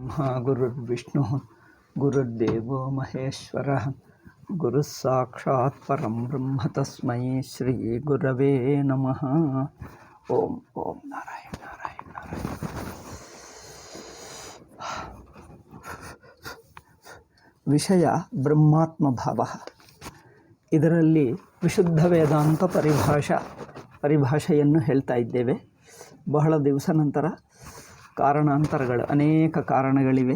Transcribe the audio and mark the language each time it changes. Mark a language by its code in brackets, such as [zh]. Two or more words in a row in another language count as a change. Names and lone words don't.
[sa] ಗುರುರ್ಬ್ರಹ್ಮ ಗುರುರ್ವಿಷ್ಣು ಗುರುರ್ದೇವೋ ಮಹೇಶ್ವರಃ ಗುರುಃ ಸಾಕ್ಷಾತ್ ಪರಂ ಬ್ರಹ್ಮ ತಸ್ಮೈ ಶ್ರೀ ಗುರವೇ ನಮಃ. ಓಂ ಓಂ ನಾರಾಯಣ ನಾರಾಯಣ ನಾರಾಯಣ. [kn] ವಿಷಯ ಬ್ರಹ್ಮಾತ್ಮ ಭಾವ. ಇದರಲ್ಲಿ ವಿಶುದ್ಧ ವೇದಾಂತ ಪರಿಭಾಷೆಯನ್ನು ಹೇಳ್ತಾ ಇದ್ದೇವೆ. ಬಹಳ ದಿವಸ ನಂತರ ಕಾರಣಾಂತರಗಳು, ಅನೇಕ ಕಾರಣಗಳಿವೆ.